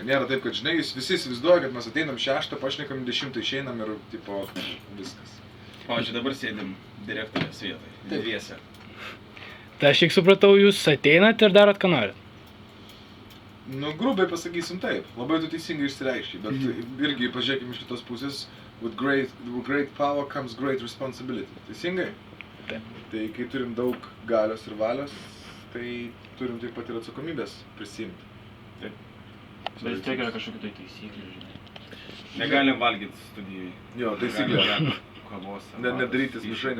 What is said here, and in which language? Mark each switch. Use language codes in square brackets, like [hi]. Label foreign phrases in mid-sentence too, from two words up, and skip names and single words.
[lt] Nėra taip, kad, žinai, visi įsivaizduoja, kad mes ateinam 6, pašnekam 10, išeinam ir, tipo, viskas. Pavyzdžiui, dabar sėdim direktorės vietoj, dviese. Tai aš kiek supratau, jūs ateinat ir darot, ką norit. Nu, grubiai pasakysim taip, labai tu teisingai išsireiški, bet irgi pažiūrėkim iš kitos pusės, [en] with great power comes great responsibility. [lt] Teisingai? Taip. Tai kai turim daug galios ir valios, tai turim taip pat ir atsakomybės prisimti. Bet vis tiek yra kažkokių tai taisyklių, žinai. Negalim valgyti studijai. Jo, taisyklė. Kavos. Nedarytis mišrainės.